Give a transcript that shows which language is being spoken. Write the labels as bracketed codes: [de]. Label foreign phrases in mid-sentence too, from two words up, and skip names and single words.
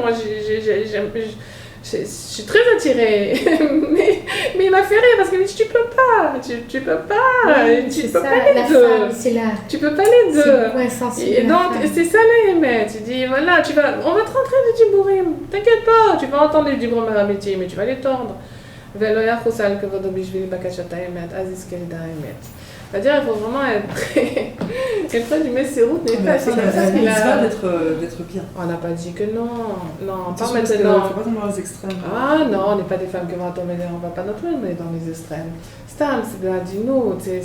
[fr] Moi, je suis très attirée, mais il m'a fait rire parce qu'il me dit tu peux pas, tu peux pas, Oui, tu peux ça, pas les deux. Tu peux pas les deux. C'est le point sensible. Et donc c'est ça là, Emet. Tu dis voilà, on va te rentrer les dibourim, t'inquiète pas, tu vas entendre les dibourim à métier, mais tu vas les tordre. [he] ולא יחוס על כבודו בשביל בקשת האמת, אז יזכה לדע האמת. [fr] C'est-à-dire, il faut vraiment être près du Messirut, n'est pas c'est comme ça qu'il a... d'être bien. On n'a pas dit que non, non, pas Il ne maintenant. faut pas tomber dans les extrêmes. Ah non, on n'est pas des femmes qui vont tomber, on ne va pas non plus dans les extrêmes. Stam, c'est de la dino, c'est...